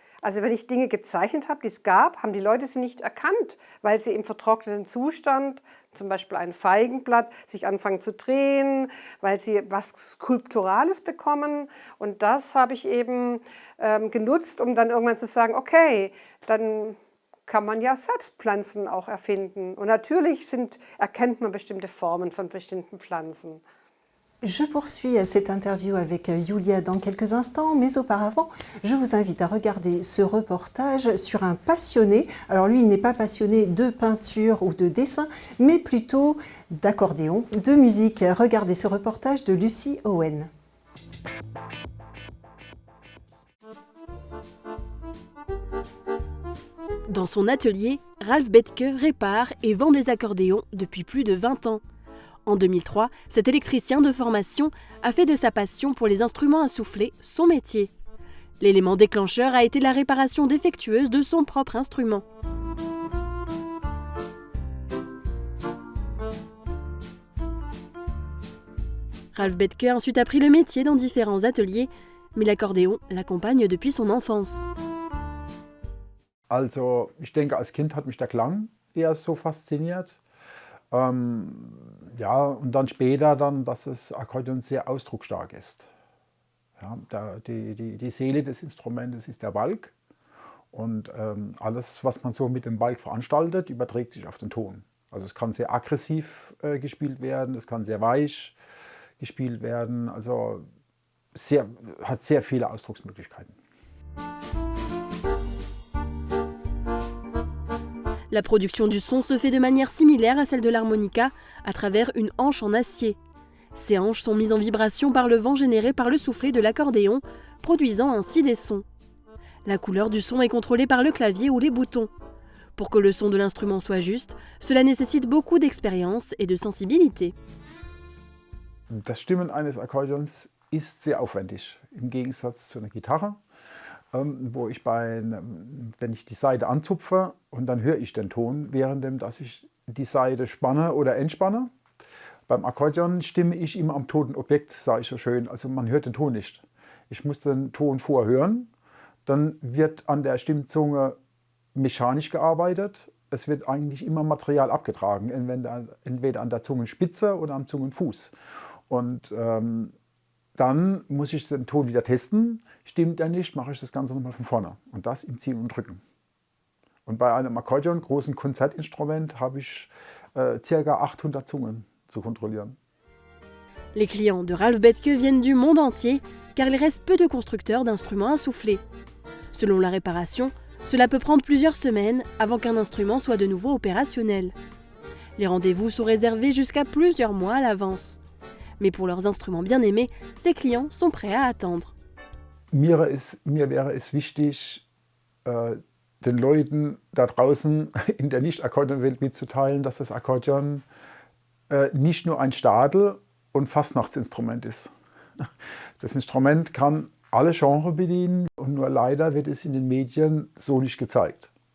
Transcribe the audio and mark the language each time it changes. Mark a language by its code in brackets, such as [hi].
[de] Also wenn ich Dinge gezeichnet habe, die es gab, haben die Leute sie nicht erkannt, weil sie im vertrockneten Zustand, zum Beispiel ein Feigenblatt, sich anfangen zu drehen, weil sie was Skulpturales bekommen. Und das habe ich eben genutzt, um dann irgendwann zu sagen, okay, dann kann man ja selbst Pflanzen auch erfinden. Und natürlich erkennt man bestimmte Formen von bestimmten Pflanzen. [fr] Je poursuis cette interview avec Julia dans quelques instants, mais auparavant, je vous invite à regarder ce reportage sur un passionné. Alors lui, il n'est pas passionné de peinture ou de dessin, mais plutôt d'accordéon, de musique. Regardez ce reportage de Lucie Owen. Dans son atelier, Ralph Bethke répare et vend des accordéons depuis plus de 20 ans. En 2003, cet électricien de formation a fait de sa passion pour les instruments à souffler son métier. L'élément déclencheur a été la réparation défectueuse de son propre instrument. Ralph Bethke a ensuite appris le métier dans différents ateliers, mais l'accordéon l'accompagne depuis son enfance. [de] Also, ich denke, als Kind hat mich der Klang eher so fasziniert. Ja, und dann später, dass das Akkordeon sehr ausdrucksstark ist. Ja, die Seele des Instrumentes ist der Balg. Und alles, was man so mit dem Balg veranstaltet, überträgt sich auf den Ton. Also es kann sehr aggressiv gespielt werden, es kann sehr weich gespielt werden. Also hat sehr viele Ausdrucksmöglichkeiten. [fr] La production du son se fait de manière similaire à celle de l'harmonica, à travers une hanche en acier. Ces hanches sont mises en vibration par le vent généré par le soufflet de l'accordéon, produisant ainsi des sons. La couleur du son est contrôlée par le clavier ou les boutons. Pour que le son de l'instrument soit juste, cela nécessite beaucoup d'expérience et de sensibilité. [de] Das Stimmen eines Akkordeons ist sehr aufwendig, im Gegensatz zu einer Gitarre. Wo ich wenn ich die Saite anzupfe und dann höre ich den Ton, währenddem dass ich die Saite spanne oder entspanne. Beim Akkordeon stimme ich immer am toten Objekt, sage ich so schön, also man hört den Ton nicht. Ich muss den Ton vorher hören, dann wird an der Stimmzunge mechanisch gearbeitet. Es wird eigentlich immer Material abgetragen, entweder an der Zungenspitze oder am Zungenfuß. Und dann muss ich den Ton wieder testen. Stimmt er nicht, mache ich das Ganze nochmal von vorne. Und das im Ziehen und Drücken. Und bei einem Akkordeon, großen Konzertinstrument, habe ich ca. 800 Zungen zu kontrollieren. [fr] Les clients de Ralph Bethke viennent du monde entier, car il reste peu de constructeurs d'instruments à souffler. Selon la réparation, cela peut prendre plusieurs semaines avant qu'un instrument soit de nouveau opérationnel. Les rendez-vous sont réservés jusqu'à plusieurs mois à l'avance. Mais pour leurs instruments bien aimés, ces clients sont prêts à attendre. [de] Mir wäre es wichtig, den Leuten da draußen in der Nicht-Akkordeonwelt mitzuteilen, dass das Akkordeon nicht nur ein Stadel- und Fastnachtsinstrument ist. Das Instrument kann alle Genres bedienen und nur leider wird es in den Medien so nicht gezeigt.